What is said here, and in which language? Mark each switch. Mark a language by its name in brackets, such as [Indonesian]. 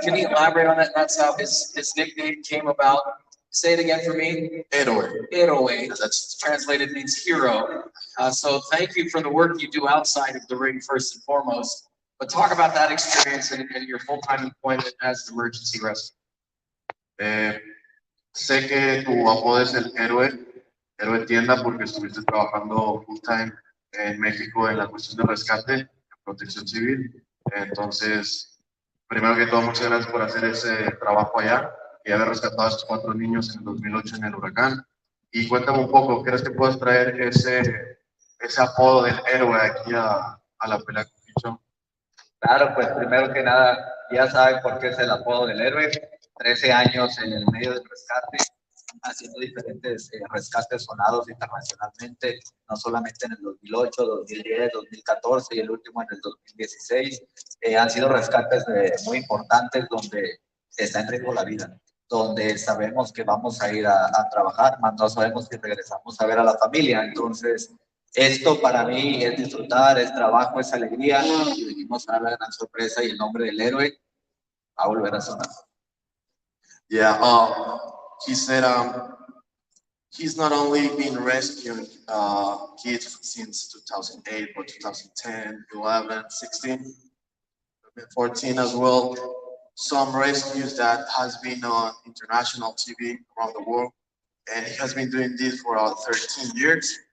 [English] Can he elaborate on that? That's how his nickname came about. Say it again for me. Eroe. That's translated means hero. So thank you for the work you do outside of the ring, first and foremost. But talk about that experience and your full-time employment as an emergency rescue. [Spanish] Sé que tu apodo es el héroe tienda, porque estuviste trabajando full time en México en la cuestión de rescate, de protección civil. Entonces, primero que todo, muchas gracias por hacer ese trabajo allá y haber rescatado a estos 4 niños en el 2008 en el huracán. Y cuéntame un poco, ¿crees que puedes traer ese apodo del héroe aquí a la pelea con Keyshawn? Claro, pues primero que nada, ya saben por qué es el apodo del héroe. 13 años en el medio del rescate, haciendo diferentes rescates sonados internacionalmente, no solamente en el 2008, 2010, 2014 y el último en el 2016. Han sido rescates muy importantes donde está en riesgo la vida, donde sabemos que vamos a ir a trabajar, más no sabemos si regresamos a ver a la familia. Entonces, esto para mí es disfrutar, es trabajo, es alegría, y venimos a dar la gran sorpresa y el nombre del héroe va a volver a sonar. [English] Yeah, he said he's not only been rescuing kids since 2008, but 2010, 11, 16, 14 as well. Some rescues that has been on international TV around the world, and he has been doing this for 13 years.